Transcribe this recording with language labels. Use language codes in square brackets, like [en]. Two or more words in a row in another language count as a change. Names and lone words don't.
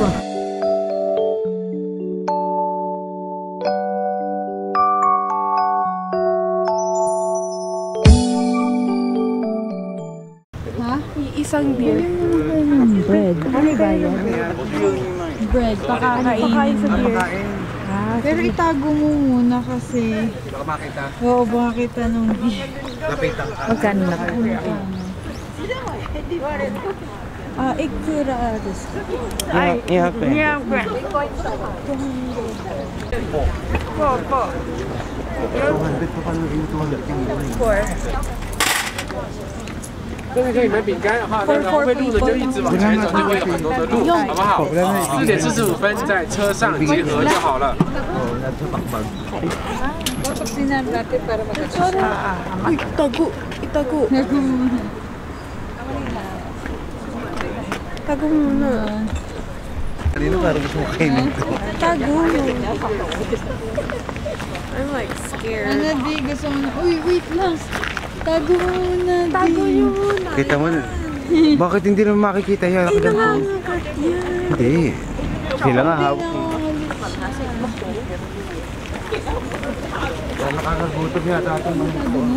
[tl] Ha? Isang beer. Bread. Ano ba yan? Bread. Pakain sa beer. Pero itago mo muna kasi. Baka makita. Oo, baka kita nung beer. Lapitan ka. Magkano na kayo? [ja] いくらです. Ay, [en] yeah. [tl] Po. 200 pa pala yung 200. [zh] 这边可以买饼干的话，然后会路的就一直往前走，就会有很多的路，好不好？4点45分在车上集合就好了。 [tl] Uy, itago. Tago muna. Kanina parang gusto mo kainin ito. Tago. [en] I'm like scared. [tl] Ano, di gusto mo na. Uy, wait lang. Tago muna. Tago nyo muna. Kita mo na. Bakit hindi naman makikita yan? Hindi nangangagat yan. Hindi. Sila nga hawak. Nakakagutom yata itong mga ito.